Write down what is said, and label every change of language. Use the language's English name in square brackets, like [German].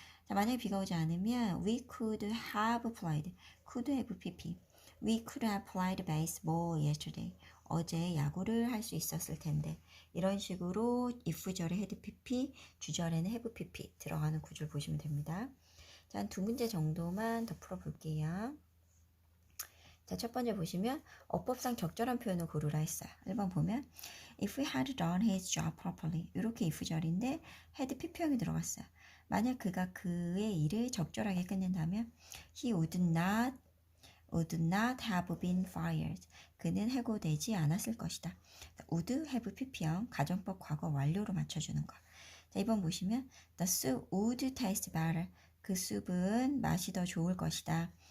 [Korean] 자, 만약에 비가 오지 않으면 we could have played could have pp [English] we could have played baseball yesterday [Korean] 어제 야구를 할 수 있었을 텐데 이런 식으로 if절에 had pp 주절에는 have pp 들어가는 구조를 보시면 됩니다. 자, 한 두 문제 정도만 더 풀어볼게요. 자, 첫 번째 보시면 어법상 적절한 표현을 고르라 했어요. 1번 보면 [English] if he had done his job properly [Korean] 이렇게 if절인데 had pp형이 들어갔어요. 만약 그가 그의 일을 적절하게 끝낸다면 [English] he would not have been fired [Korean] 그는 해고되지 않았을 것이다. would have pp형 가정법 과거 완료로 맞춰주는 거. 자, 2번 보시면 [English] the soup would taste better [Korean] 그 숲은 맛이 더 좋을 것이다.